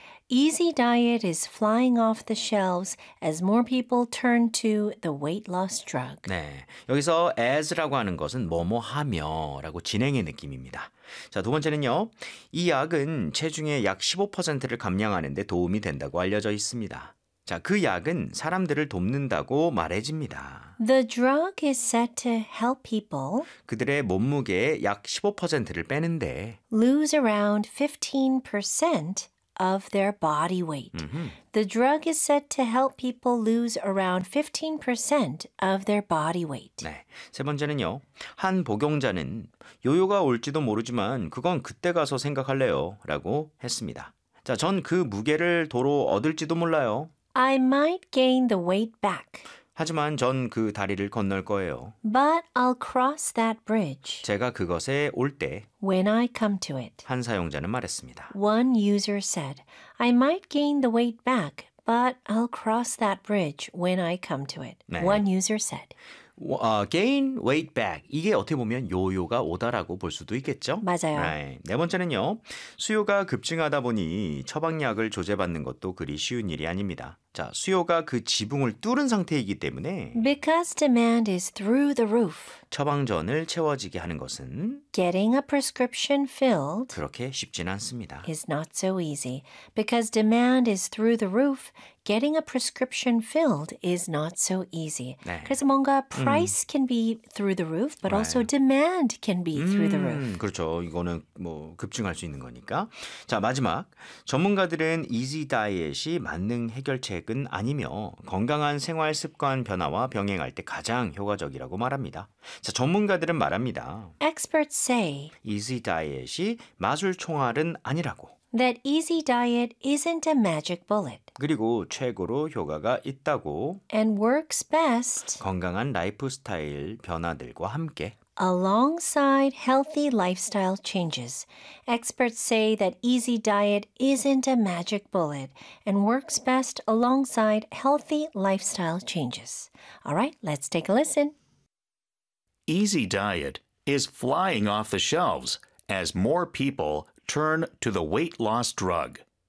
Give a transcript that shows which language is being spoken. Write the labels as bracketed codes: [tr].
[en] Easy diet is flying off the shelves as more people turn to the weight loss drug. [ko] 네, 여기서 as라고 하는 것은 뭐뭐 하며라고 진행의 느낌입니다. 자, 두 번째는요. 이 약은 체중의 약 15%를 감량하는 데 도움이 된다고 알려져 있습니다. 자, 그 약은 사람들을 돕는다고 말해집니다. [en] The drug is said to help people [ko] 그들의 몸무게의 약 15%를 빼는데 [en] lose around 15% of their body weight. Mm-hmm. The drug is said to help people lose around 15% of their body weight. [ko] 네. 세 번째는요. 한 복용자는 요요가 올지도 모르지만 그건 그때 가서 생각할래요. 라고 했습니다. 자, 전 그 무게를 도로 얻을지도 몰라요. [en] I might gain the weight back. [ko] 하지만 전 그 다리를 건널 거예요. [en] But I'll cross that bridge. [ko] 제가 그것에 올 때 [en] When I come to it. [ko] 한 사용자는 말했습니다. [en] One user said, I might gain the weight back, but I'll cross that bridge when I come to it. 네. One user said. Gain weight back. [ko] 이게 어떻게 보면 요요가 오다라고 볼 수도 있겠죠? 맞아요. 네. 네 번째는요. 수요가 급증하다 보니 처방약을 조제받는 것도 그리 쉬운 일이 아닙니다. 자, 수요가 그 지붕을 뚫은 상태이기 때문에 Because demand is through the roof. 처방전을 채워지게 하는 것은 Getting a prescription filled 그렇게 쉽진 않습니다. is not so easy. Because demand is through the roof, getting a prescription filled is not so easy. 네. 그래서 뭔가 [en] price can be through the roof, but 네. also demand can be through the roof. [ko] 그렇죠. 이거는 뭐 급증할 수 있는 거니까. 자, 마지막. 전문가들은 easy diet이 만능 해결책은 아니며 건강한 생활 습관 변화와 병행할 때 가장 효과적이라고 말합니다. 자, 전문가들은 말합니다. [en] Experts say [ko] easy diet이 마술 총알은 아니라고. [en] That easy diet isn't a magic bullet. [ko] 그리고 최고로 효과가 있다고. [en] And works best. [ko] 건강한 라이프스타일 변화들과 함께. [en] Alongside healthy lifestyle changes, experts say that easy diet isn't a magic bullet and works best alongside healthy lifestyle changes. All right, let's take a listen. Easy diet is flying off the shelves as more people turn to the weight loss drug.